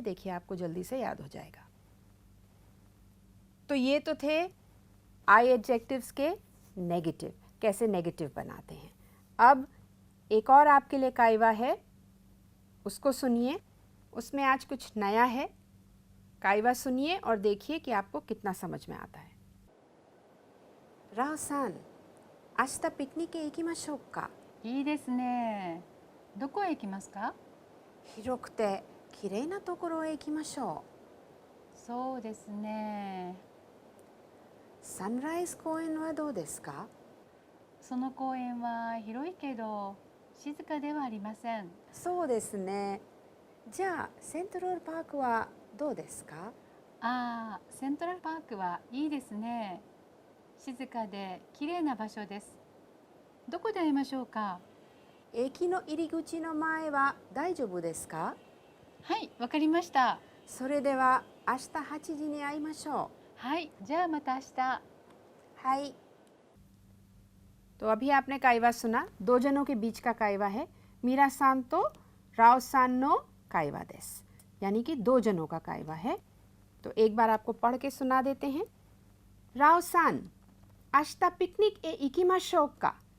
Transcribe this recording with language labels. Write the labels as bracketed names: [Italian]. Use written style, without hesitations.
[Hindi] देखिए, आपको जल्दी से याद हो जाएगा। तो ये तो थे आई एडजेक्टिव्स के नेगेटिव, कैसे नेगेटिव बनाते हैं। अब एक और आपके लिए काइवा है, उसको सुनिए। उसमें आज कुछ नया है। काइवा सुनिए और देखिए कि आपको कितना समझ में आता है। [Japanese] राव-सान, 明日ピクニックへ行きましょうか。いいですね。どこへ行きますか？広くて綺麗なところへ行きましょそうですね。う。サンライズ公園はどうですか？その公園は広いけど静かではありません。そうですね。じゃあセントラルパークはどうですか？ああ、セントラルパークはいいですね。静かで綺麗な場所です。どこで会いましょうか？駅の入り口の前は大丈夫ですか？はい、わかりました。それでは明日8時に会いましょはい、じゃあまた明日。う。はい。 [Hindi] तो अभी आपने काइवा सुना, दो जनों के बीच का काइवा है। [Japanese] मीरा सान तो राव सान नो काइवा देस, [Hindi] यानी कि दो जनों का काइवा है। तो एक बार आपको पढ़ के सुना देते हैं। राव सान, [Japanese] आश्ता पिकनिक ए इकिमाशो का।